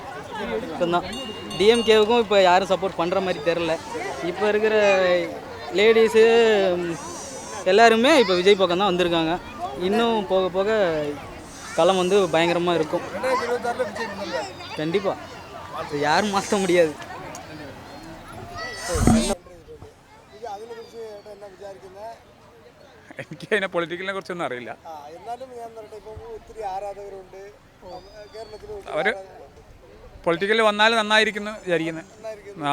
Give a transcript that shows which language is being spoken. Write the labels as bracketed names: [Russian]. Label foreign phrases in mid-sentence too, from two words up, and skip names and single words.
[Tamil] டிஎம்கேவுக்கும் இப்போ யாரும் சப்போர்ட் பண்ணுற மாதிரி தெரில. இப்போ இருக்கிற லேடிஸு எல்லாருமே இப்போ விஜய் பக்கம் தான் வந்திருக்காங்க. இன்னும் போக போக களம் வந்து பயங்கரமாக இருக்கும். 2026 விஜய் முதல்வர் கண்டிப்பாக அது யாரும் மாற்ற முடியாது. [Malayalam] എനിക്ക് അതിനെ പൊളിറ്റിക്കലിനെ കുറിച്ചൊന്നും അറിയില്ല. എന്നാലും ഞാൻ പറയട്ടെ, ഇപ്പോൾ ഒത്തിരി ആരാധകരുണ്ട് കേരളത്തിൽ. അവർ പൊളിറ്റിക്കലിൽ വന്നാൽ നന്നായിരിക്കുന്നു വിചാരിക്കുന്നു. ആ